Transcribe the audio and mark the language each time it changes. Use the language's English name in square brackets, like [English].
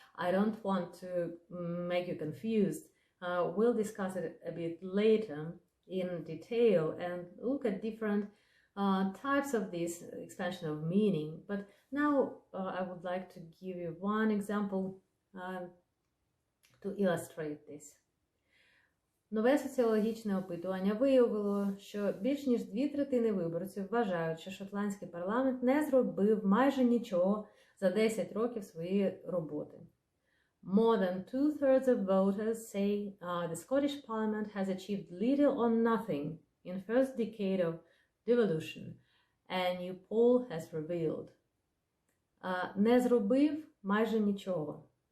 [English] I don't want to make you confused. We'll discuss it a bit later in detail and look at different types of this expansion of meaning. But now I would like to give you one example to illustrate this. [Ukrainian] Нове соціологічне опитування виявило, що більш ніж 2/3 виборців вважають, що шотландський парламент не зробив майже нічого за 10 років своєї роботи. [English] More than 2/3 of voters say the Scottish Parliament has achieved little or nothing in first decade of devolution, a new poll has revealed. [Ukrainian] Не зробив майже нічого.